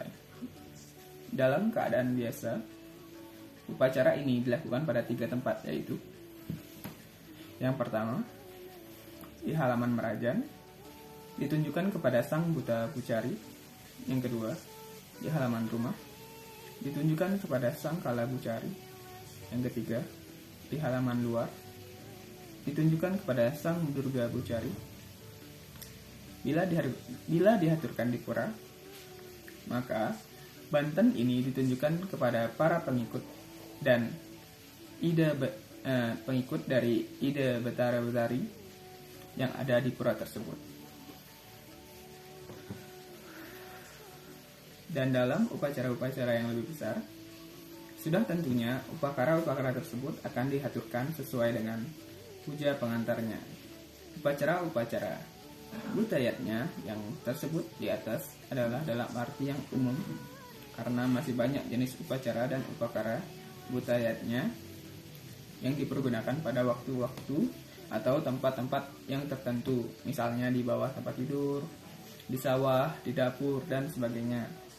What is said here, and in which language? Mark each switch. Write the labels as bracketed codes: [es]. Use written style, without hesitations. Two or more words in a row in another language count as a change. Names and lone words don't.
[id] Dalam keadaan biasa, upacara ini dilakukan pada 3 tempat, yaitu yang pertama, di halaman Merajan, ditunjukkan kepada sang buta pucari. Yang kedua, di halaman rumah, ditunjukkan kepada sang kala pucari. Yang ketiga, di halaman luar, ditunjukkan kepada sang durga pucari. Bila dihaturkan di pura, maka banten ini ditunjukkan kepada para pengikut dan pengikut dari Ida Betara-Betari yang ada di pura tersebut. Dan dalam upacara-upacara yang lebih besar, sudah tentunya upakara-upakara tersebut akan dihaturkan sesuai dengan puja pengantarnya. Upacara-upacara butayatnya yang tersebut di atas adalah dalam arti yang umum, karena masih banyak jenis upacara dan upakara butayatnya yang dipergunakan pada waktu-waktu atau tempat-tempat yang tertentu, misalnya di bawah tempat tidur, di sawah, di dapur, dan sebagainya.